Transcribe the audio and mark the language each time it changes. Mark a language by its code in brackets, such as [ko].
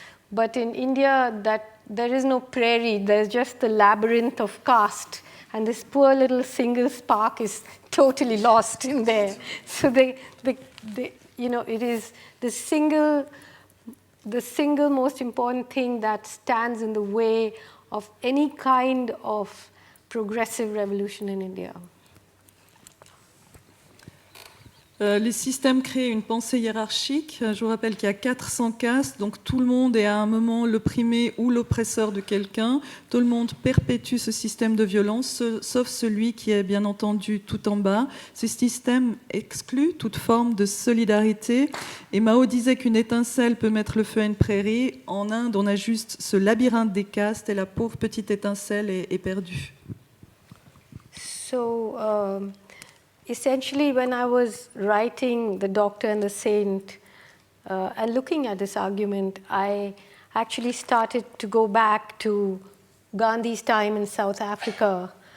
[en] But in India, there is no prairie, there's just the labyrinth of caste, and this poor little single spark is totally lost in there. So they you know, it is the single most important thing that stands in the way of any kind of progressive revolution in India. [fr] Les systèmes créent une pensée hiérarchique. Je vous rappelle qu'il y a 400 castes, donc tout le monde est à un moment l'opprimé ou l'oppresseur de quelqu'un. Tout le monde perpétue ce système de violence, sauf celui qui est bien entendu tout en bas. Ce système exclut toute forme de solidarité. Et Mao disait qu'une étincelle peut mettre le feu à une prairie. En Inde, on a juste ce labyrinthe des castes et la pauvre petite étincelle est perdue. [en] So, essentially, when I was writing The Doctor and the Saint and looking at this argument, I actually started to go back to Gandhi's time in South Africa.